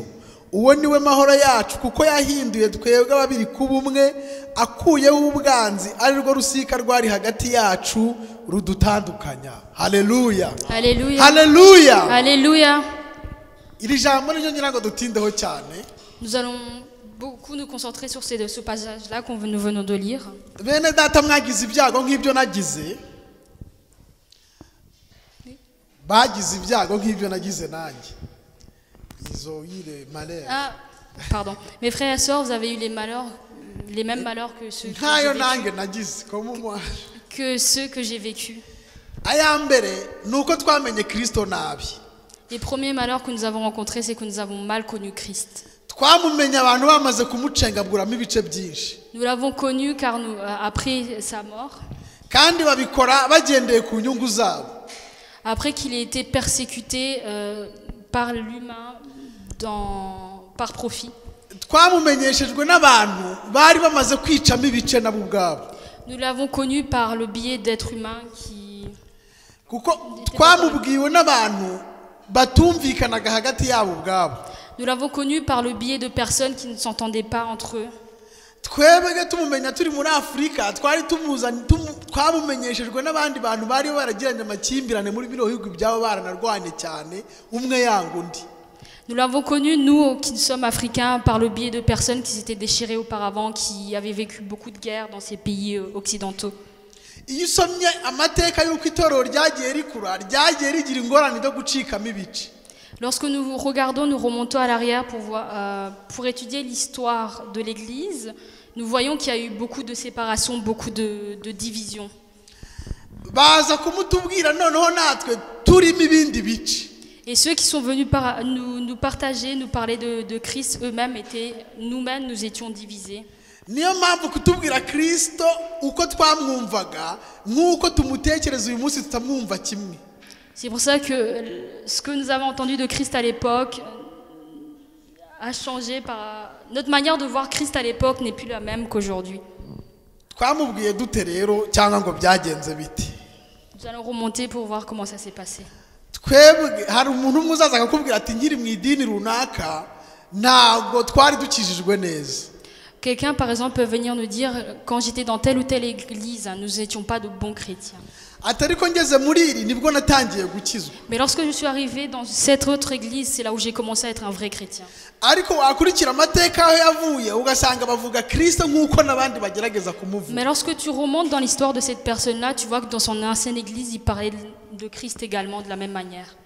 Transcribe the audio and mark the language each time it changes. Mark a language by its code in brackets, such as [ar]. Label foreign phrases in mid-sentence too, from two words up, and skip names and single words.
[rw] Uwo niwe mahoro yacu kuko yahinduye twebwe ababiri kubumwe, akuyeho ubwanzi ari rwo rusika rwari hagati yacu rudutandukanya. Haleluya. Haleluya. Haleluya. Haleluya. Iri jambo niryo ngira ngo dutindeho cyane. [fr] Nous allons beaucoup nous concentrer sur ce passage-là que nous venons de lire. [rw] Bene data mwagize ibyago nk'ibyo nagize. Bagize ibyago nk'ibyo nagize nanjye. [fr] Ils ont eu les malheurs. Ah, pardon. Mes frères et sœurs, vous avez eu les mêmes malheurs que ceux que j'ai vécu. [rw] Aya mbere nuko twamenye Kristo nabi. [fr] Les premiers malheurs que nous avons rencontrés, c'est que nous avons mal connu Christ. [rw] twamumenye abantu bamaze kumucengaguramo ibice byinshi [fr] Nous l'avons connu car après sa mort, [rw] kandi babikora bagendeye ku nyungu zabo. [fr] après qu'il ait été persécuté par l'humain par profit. [rw] Twamumenyeshejwe n'abantu bari bamaze kwicamo ibice nabo ubwabo. [fr] Nous l'avons connu par le biais d'êtres humains [rw] kuko twamubwiwe n'abantu batumvikanaga hagati yabo ubwabo. [fr] Nous l'avons connu par le biais de personnes qui ne s'entendaient pas entre eux. [rw] Twebwe tumumenya turi muri Afrika twari twamumenyeshejwe n'abandi bantu bari baragiranye amakimbirane muri bino bihugu byabo baranarwanye cyane umwe yanga undi. [fr] Nous l'avons connu, nous qui sommes africains, par le biais de personnes qui s'étaient déchirées auparavant, qui avaient vécu beaucoup de guerres dans ces pays occidentaux. [rw] Iyo usomye amateka y'uko itorero ryagiye rikura ryagiye rigira ingorane zo gucikamo ibice. [fr] Lorsque nous regardons, nous remontons à l'arrière pour étudier l'histoire de l'Église, nous voyons qu'il y a eu beaucoup de séparations, beaucoup de divisions. [rw] Baza kumutubwira noneho natwe turimo ibindi bice. [fr] Et ceux qui sont venus nous partager, nous parler de Christ eux-mêmes, nous-mêmes, nous étions divisés. [rw] Niyo mpamvu kutubwira Kristo uko twamwumvaga nk'uko tumutekereza uyu munsi tutamwumva kimwe. [fr] C'est pour ça que ce que nous avons entendu de Christ à l'époque a changé. Notre manière de voir Christ à l'époque n'est plus la même qu'aujourd'hui. [rw] Twamubwiye dute rero cyangwa ngo byagenze bite? [fr] Nous allons remonter pour voir comment ça s'est passé. [rw] Twebwe hari umuntu umwe uzaza akakubwira ati nkiri mu idini runaka ntabwo twari dukijijwe neza. [fr] Quelqu'un, par exemple, peut venir nous dire, quand j'étais dans telle ou telle église, nous n'étions pas de bons chrétiens. Mais lorsque je suis arrivé dans cette autre église, c'est là où j'ai commencé à être un vrai chrétien. Mais lorsque tu remontes dans l'histoire de cette personne-là, tu vois que dans son ancienne église, il parlait de Christ également de la même manière.